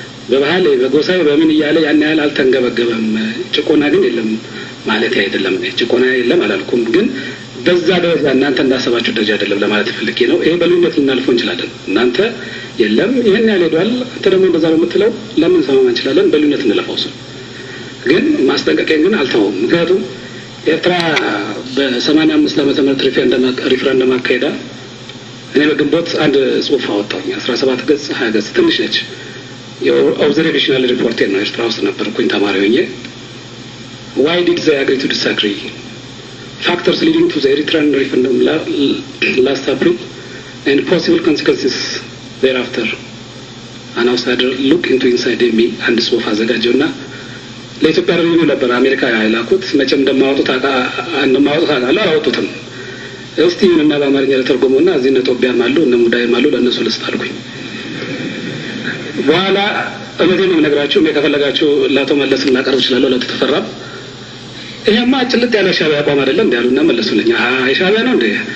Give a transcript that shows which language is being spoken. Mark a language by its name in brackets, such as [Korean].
[Amharic] በባህል በጎሳይ በምን እያለ ያን ያህል አልተንገበገበም። ጭቆና ግን የለም ማለት አይደለም። ጭቆና የለም አላልኩም፣ ግን በዛ ደረጃ እናንተ እንዳሰባችሁ ደረጃ አይደለም ለማለት ፈልጌ ነው። ይሄ በልዩነት ልናልፈው እንችላለን። እናንተ የለም ይሄን ያህል ሄዷል፣ አንተ ደግሞ እንደዛ ነው የምትለው ለምን ሰማማ እንችላለን። በልዩነት እንለፋው እሱ ግን ማስጠንቀቂያን ግን አልተውም። ምክንያቱም ኤርትራ በ85 ዓመተ ምህረት ሪፍረንደም አካሄዳ እኔ በግንቦት አንድ ጽሁፍ አወጣሁኝ 17 ገጽ 20 ገጽ ትንሽ ነች። የኦብዘርቬሽናል ሪፖርት ነው። ኤርትራ ውስጥ ነበርኩኝ ተማሪ ሆኜ። [English] why did they agree to disagree? Factors leading to the Eritrean referendum last April and possible consequences thereafter. an outsider look into inside me [Amharic] አንድ ጽሁፍ አዘጋጀውና ለኢትዮጵያ ሪቪው ነበር አሜሪካ ያላኩት። መቼም እንደማወጡት አላወጡትም። እስቲ ምንና በአማርኛ ለተርጎመውና እዚህ እነ ጦቢያም አሉ እነ ሙዳይም አሉ ለነሱ ልስጣልኩኝ። በኋላ እነዚህ ነው ነገራችሁ። ከፈለጋችሁ ላቶ መለስ እናቀርብ ይችላል ለተፈራ ይሄማ ጭልጥ ያለ ሻቢያ አቋም አይደለም እንዲያሉና መለሱልኝ። የሻቢያ ነው እንዴ?